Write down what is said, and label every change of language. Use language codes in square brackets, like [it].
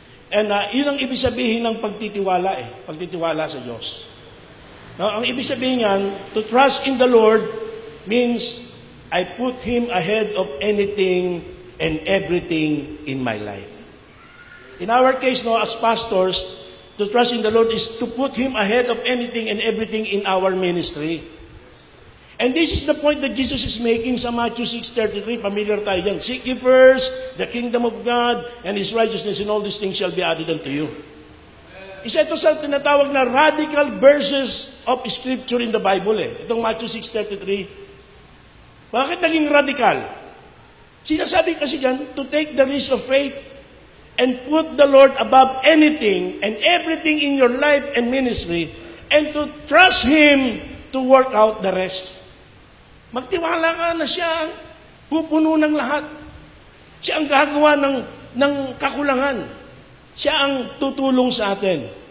[tl] And yun ang ibig sabihin ng pagtitiwala Pagtitiwala sa Diyos. [en] Now, [tl] ang ibig sabihin yan, [en] to trust in the Lord means I put Him ahead of anything and everything in my life. In our case, as pastors, to trust in the Lord is to put Him ahead of anything and everything in our ministry. And this is the point that Jesus is making sa Matthew 6:33. [tl] Familiar tayo dyan. [en] Seek ye first the kingdom of God and His righteousness, and all these things shall be added unto you. [tl] Isa ito sa tinatawag na [en] radical verses of Scripture in the Bible [tl] Itong Matthew 6:33. Bakit naging radical? Sinasabi kasi dyan, [en] to take the risk of faith and put the Lord above anything and everything in your life and ministry, and to trust Him to work out the rest. [tl] Magtiwala ka na siya ang pupuno ng lahat. Siya ang gagawa ng kakulangan. Siya ang tutulong sa atin.